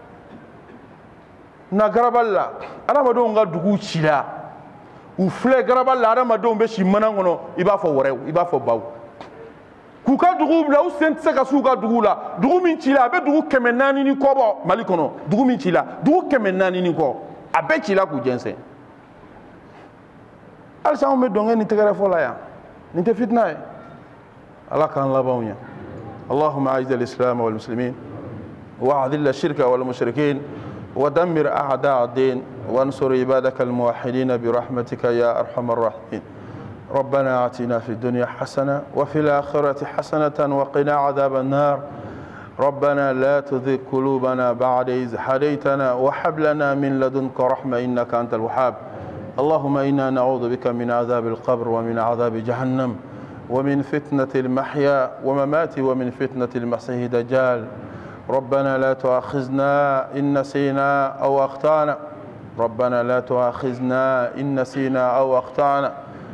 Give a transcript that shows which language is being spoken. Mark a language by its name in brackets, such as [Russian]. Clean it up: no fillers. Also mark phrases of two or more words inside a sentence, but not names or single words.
[Bambara] na garabali la adamadenw ka duguw cila u filɛ garabali la adamadenw bɛ si mana kɔnɔ i b'a fɔ wɛrɛw i b'a fɔ baw k'u ka duguw bila u sen tɛ se ka s'u ka duguw la dugu min cila a bɛ dugu 400 ni kɔ bɔ mali kɔnɔ dugu min cila dugu 400 ni kɔ a bɛɛ cila k'u jɛnsɛn halisa anw bɛ dɔnkɛ ni tɛgɛrɛ fɔ la yan nin tɛ fitina ye ala k'an labanw ɲɛ [Arabic] اللهم أعز الإسلام والمسلمين وأذل الشرك والمشركين ودمر أعداء الدين وانصر عبادك الموحدين برحمتك يا أرحم الراحمين ربنا آتنا في الدنيا حسنة وفي الآخرة حسنة وقنا عذاب النار ربنا لا تزغ قلوبنا بعد إذ هديتنا وهب لنا من لدنك رحمة إنك أنت الوهاب اللهم إنا نعوذ بك من عذاب القبر ومن عذاب جهنم ومن فتنة المحيا وممات ومن فتنة المسيح الدجال ربنا لا تؤاخذنا إن نسينا أو أخطأنا ربنا لا تؤاخذنا إن نسينا أو أخطأنا